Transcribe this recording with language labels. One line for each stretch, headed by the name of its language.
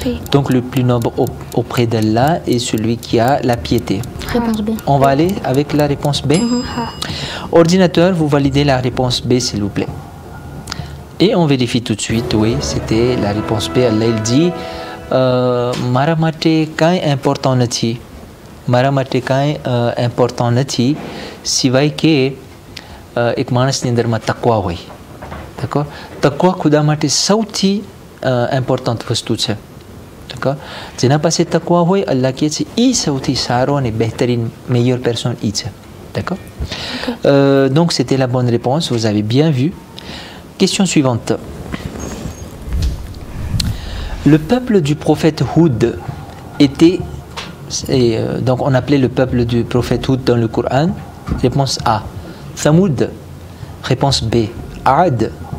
French: Donc le plus noble auprès d'Allah est celui qui a la piété. Réponse B. On va aller avec la réponse B. Ordinateur, vous validez la réponse B, s'il vous plaît. Et on vérifie tout de suite, oui, c'était la réponse B. Allah il dit
Gujarati: મારા માટે કાંઈ important નથી. મારા માટે કાંઈ important નથી સિવાય કે એક માણસની અંદરમાં તકવા હોય. d'accord? તકવા ખુદા માટે સૌથી ઇમ્પોર્ટન્ટ વસ્તુ છે. d'accord? જેના પાસે તકવા હોય અલ્લાહ કહે છે એ સૌથી સારો અને બહેતરીન
French: meilleure personne
Gujarati: એ છે.
French: d'accord? Donc c'était la bonne réponse, vous avez bien vu. Question suivante. Le peuple du prophète Houd était, donc on appelait le peuple du prophète Houd dans le Coran. Réponse A, Thamoud. Réponse B, Aad.